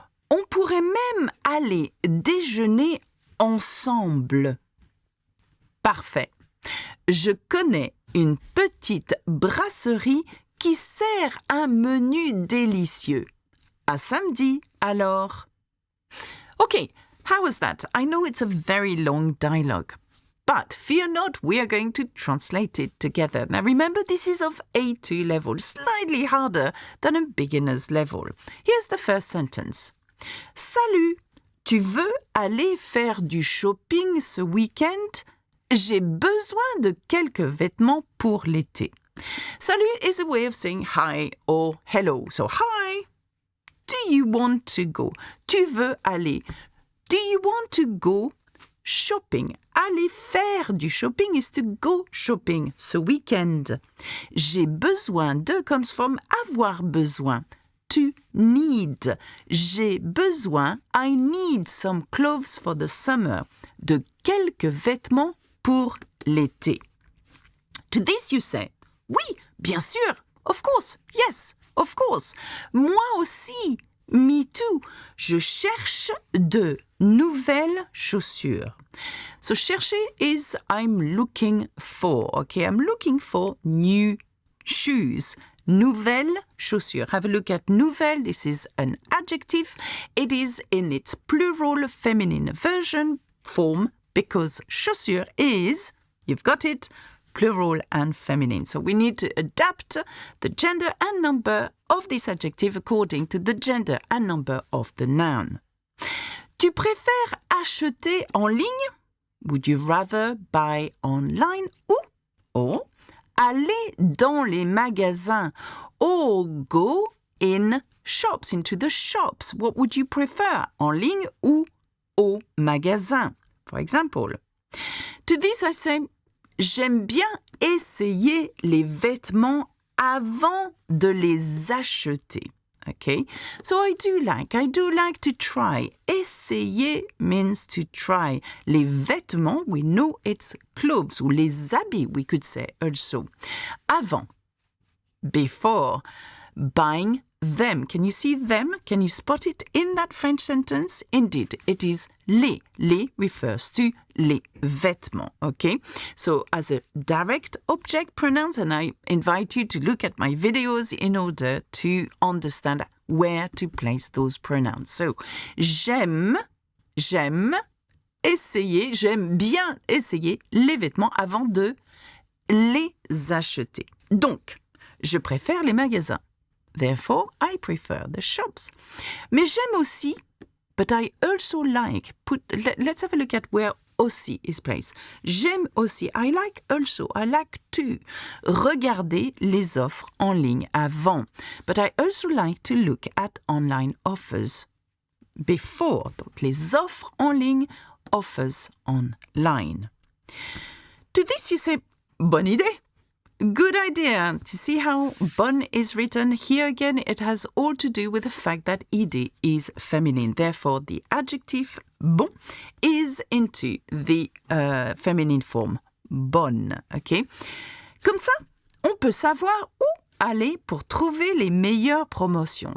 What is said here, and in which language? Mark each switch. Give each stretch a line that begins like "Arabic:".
French: On pourrait même aller déjeuner ensemble. Parfait. Je connais une petite brasserie qui sert un menu délicieux. À samedi, alors.
English: Okay, how was that? I know it's a very long dialogue. But fear not, we are going to translate it together. Now remember, this is of A2 level, slightly harder than a beginner's level. Here's the first sentence.
French: Salut, tu veux aller faire du shopping ce week-end? J'ai besoin de quelques vêtements pour l'été.
English: Salut is a way of saying hi or hello. So hi, do you want to go?
French: Tu veux aller.
English: Do you want to go shopping?
French: Aller faire du shopping
English: is to go shopping
French: ce week-end. J'ai besoin de
English: comes from
French: avoir besoin.
English: To need.
French: J'ai besoin,
English: I need some clothes for the summer.
French: De quelques vêtements pour l'été.
English: To this you say,
French: oui, bien sûr,
English: of course, yes, of course.
French: Moi aussi,
English: me too.
French: Je cherche de nouvelles chaussures.
English: So chercher is I'm looking for, okay? I'm looking for new shoes.
French: Nouvelles chaussures.
English: Have a look at nouvelle. This is an adjective. It is in its plural feminine version form because chaussure is, you've got it, plural and feminine. So we need to adapt the gender and number of this adjective according to the gender and number of the noun.
French: Tu préfères acheter en ligne?
English: Would you rather buy online or
French: aller dans les magasins
English: or go in shops, into the shops? What would you prefer?
French: En ligne ou au magasin?
English: For example, to this I say,
French: j'aime bien essayer les vêtements avant de les acheter.
English: Okay, so I do like to try. Essayer means to try. Les vêtements, we know it's clothes,
French: ou les habits,
English: we could say also. Avant, before, buying them. Can you see them? Can you spot it in that French sentence? Indeed, it is les. Les refers to les vêtements, okay? So as a direct object pronoun, and I invite you to look at my videos in order to understand where to place those pronouns.
French: So, j'aime essayer, j'aime bien essayer les vêtements avant de les acheter. Donc, je préfère les magasins.
English: Therefore, I prefer the shops.
French: Mais j'aime aussi,
English: but I also like. Let's have a look at where aussi is placed.
French: J'aime aussi,
English: I like also, I like to.
French: Regarder les offres en ligne avant.
English: But I also like to look at online offers before.
French: Donc, les offres en ligne,
English: offers online. To this you say,
French: bonne idée.
English: Good idea. To see how bonne is written, here again it has all to do with the fact that idée is feminine. Therefore, the adjective bon is into the feminine form bonne. Okay?
French: Comme ça, On peut savoir où aller pour trouver les meilleures promotions.